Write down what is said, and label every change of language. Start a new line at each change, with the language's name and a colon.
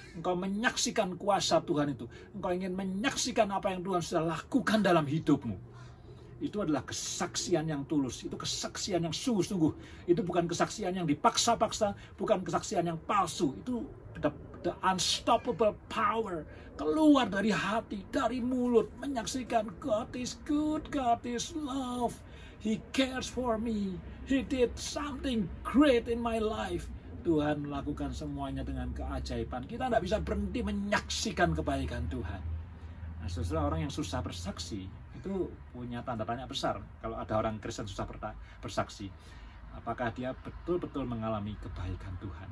Indonesian: Engkau menyaksikan kuasa Tuhan itu. Engkau ingin menyaksikan apa yang Tuhan sudah lakukan dalam hidupmu. Itu adalah kesaksian yang tulus. Itu kesaksian yang sungguh-sungguh. Itu bukan kesaksian yang dipaksa-paksa. Bukan kesaksian yang palsu.
English: Itu the unstoppable power.
Indonesian: Keluar dari hati, dari mulut.
English: Menyaksikan God is good, God is love. He cares for me. He did something great in my life.
Indonesian: Tuhan melakukan semuanya dengan keajaiban. Kita tidak bisa berhenti menyaksikan kebaikan Tuhan. Nah, saudara, orang yang susah bersaksi itu punya tanda tanya besar. Kalau ada orang Kristen susah bersaksi, apakah dia betul-betul mengalami kebaikan Tuhan?